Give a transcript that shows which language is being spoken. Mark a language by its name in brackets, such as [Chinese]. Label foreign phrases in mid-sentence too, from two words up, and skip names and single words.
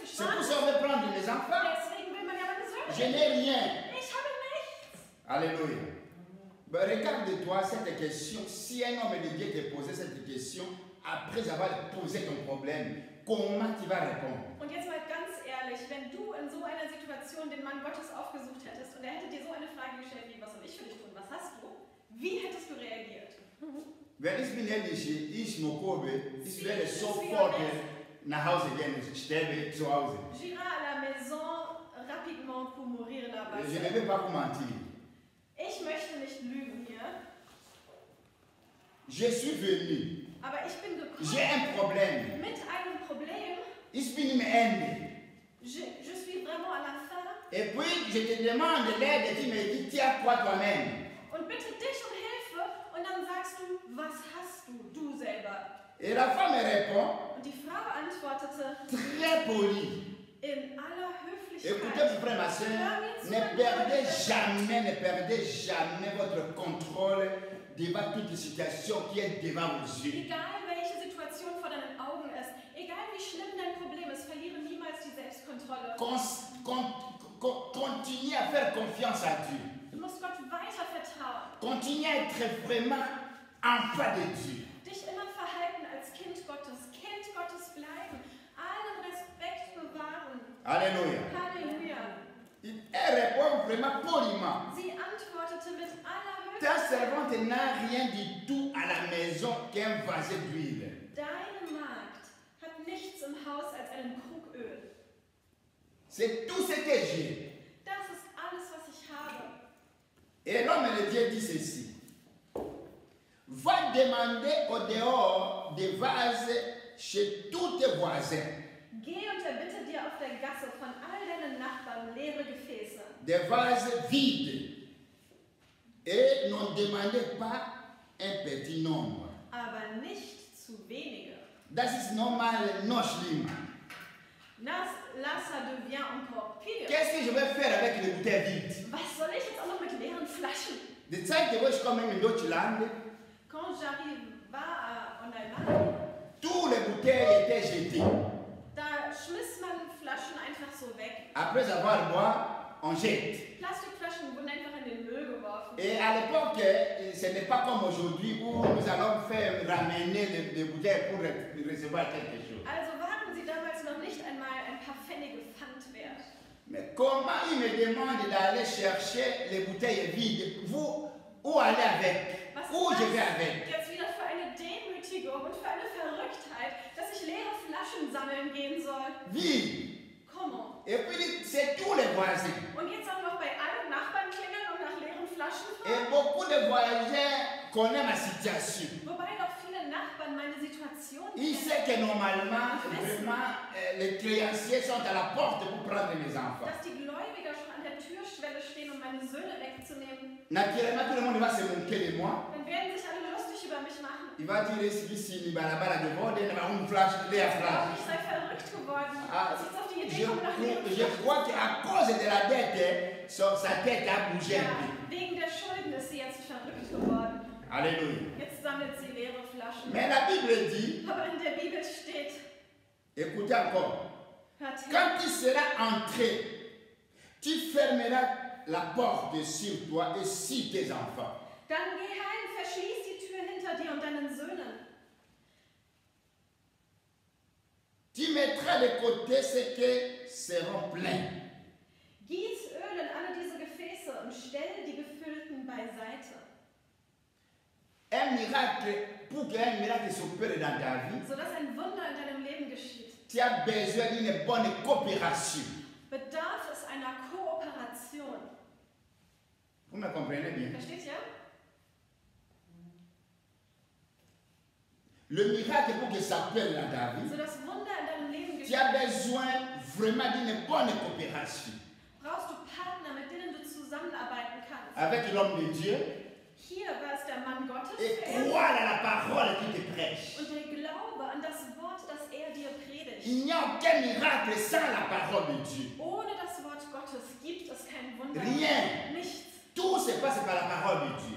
[French] c'est pour [German] gespart. [French] ça qu'on veut prendre les enfants. [German] Deswegen will man ja meine Söhne. [French] Je n'ai rien. [German] Ich habe nichts. [French] Alléluia. Ben, regarde-toi cette question. Si un homme de Dieu te posait cette question, après avoir posé ton problème, comment tu vas répondre? [German] Und jetzt mal ganz ehrlich, wenn du in so einer Situation den Mann Gottes aufgesucht hättest und er hätte dir so eine Frage gestellt wie, was soll ich für dich tun, was hast du? Wie hättest du reagiert? Wenn ich bin ehrlich, ich Mokobe, ich werde sofort nach Hause gehen, ich sterbe zu Hause. [French] J'irai à la maison rapidement pour mourir là-bas. Je ne vais pas vous mentir. [German] Ich möchte nicht lügen hier, [French] Je suis venu, [German] aber ich bin [French] j'ai [German] gekommen [French] un problème. [German] mit einem Problem. Ich bin im Ende. [French] Je suis vraiment à la fin Et puis je te demande l'aide et tu me dis, tu as quoi toi-même? [German] und bitte dich um Hilfe und dann sagst du, was hast du, du selber? [French] Et la femme répond, [German] Und die Frau antwortete [French] très polie. [German] in aller [French] Écoutez, [German] Höflichkeit, [French] mon frère, ma soeur, ne perdez jamais votre contrôle devant toute situation qui est devant vos yeux. [German] egal welche Situation vor deinen Augen ist, egal wie schlimm dein Problem ist, verliere niemals die Selbstkontrolle. [French] Continuez à faire confiance à Dieu. [German] Du musst Gott weiter vertrauen, [French] Continuez à être vraiment enfant de Dieu. [German] dich immer verhalten als Kind Gottes bleiben, allen Respekt bewahren. [French] Alléluia. [German] Halleluja. [French] Elle répond vraiment poliment. [German] Sie antwortete mit aller [French] Ta [German] Höflichkeit, [French] servante n'a rien du tout à la maison qu'un vaset d'huile. [German] deine Magd hat nichts im Haus als einen Krug Öl. [French] C'est tout ce que j'ai. [German] Das ist alles, was ich habe. [French] Et l'homme de Dieu dit ceci. Va demander au dehors des vases chez tous tes voisins. [German] Geh und erbitte dir auf der Gasse von all deinen Nachbarn leere Gefäße. [French] Des vases vides. Et n'en demandez pas un petit nombre. [German] Aber nicht zu wenige. Das ist normal, non schlimm. [French] Là, ça devient encore pire. Qu'est-ce que je vais faire avec les bouteilles vides? [German] Was soll ich jetzt auch noch mit leeren Flaschen? Die Zeit, wo ich komme in Deutschland, [French] Quand j'arriva en Allemagne, tous les bouteilles étaient jetées. [German] da schmiss man Flaschen einfach so weg. [French] Après avoir boire, on jette. [German] Plastikflaschen wurden einfach in den Müll geworfen. [French] Et à l'époque, ce n'est pas comme aujourd'hui où nous allons faire ramener les bouteilles pour recevoir quelque chose. [German] Also waren sie damals noch nicht einmal ein paar Pfennige Pfand wert. [French] Mais comment il me demande d'aller chercher les bouteilles vides? Vous, où aller avec? [German] Was [French] Où je [German] ist [French] vais [German] das [French] avec? [German] jetzt wieder für eine Demütigung und für eine Verrücktheit, dass ich leere Flaschen sammeln gehen soll? [French] Vide. Comment? Et puis, c'est tous les voisins. [German] Und jetzt auch noch bei allen Nachbarn klingeln und nach leeren Flaschen [French] Et [German] fragen? [French] beaucoup de voisins connaît ma situation. [German] Wobei doch viele Nachbarn meine Situation [French] Il [German] kennen. [French] sait que normalement, vraiment, les créanciers sont à la porte pour prendre mes enfants. [German] Dass die Gläubiger schon an der Türschwelle stehen, um meine Söhne wegzunehmen. [French] Naturellement, tout le monde va se moquer de moi. [German] Dann werden sich alle lustig über mich machen. [French] Il va dire ici, il va là-bas, de bord, il va une flash, il est flash. [German] Ich sei verrückt geworden. Ah, Dass ich jetzt auf die Idee komme, nach Lehren [French] je crois qu'à cause de la dette, sa tête a bougé un peu. [German] Wegen der Schulden ist sie jetzt verrückt geworden. [French] Alléluia. [German] Jetzt sammelt sie leere Flaschen. [French] Mais la Bible dit, [German] Aber in der Bibel steht, [French] écoutez encore, [German] hört her, [French] quand tu seras entré, tu fermeras la porte sur toi et sur tes enfants. [German] dann geh heim, verschließ die Tür hinter dir und deinen Söhnen. [French] Tu mettras de côté ce qui seront pleins. [German] Gieß Öl in alle diese Gefäße und stell die Gefüllten beiseite, [French] Un miracle, pour qu'un miracle s'opère dans ta vie, [German] sodass ein Wunder in deinem Leben geschieht. [French] tu as besoin d'une bonne coopération. [German] Bedarf es einer Kooperation. [French] Vous me comprenez bien? [German] Versteht ihr? [French] Le miracle, pour que ça opère dans ta vie, [German] So das Wunder in deinem Leben [French] tu [German] geschieht, [French] as besoin vraiment d'une bonne coopération [German] brauchst du Partner, mit denen du zusammenarbeiten kannst. [French] avec l'homme de Dieu [German] Hier war es der Mann Gottes [French] et [German] verehrt, [French] croire à la parole qu'il te prêche. [German] und der Glaube an das Wort, das er dir predigt. [French] Il n'y a aucun miracle sans la parole de Dieu. [German] Ohne das Wort Gottes gibt es kein Wunder. [French] Rien. [German] Nichts. [French] Tout se passe par la parole de Dieu.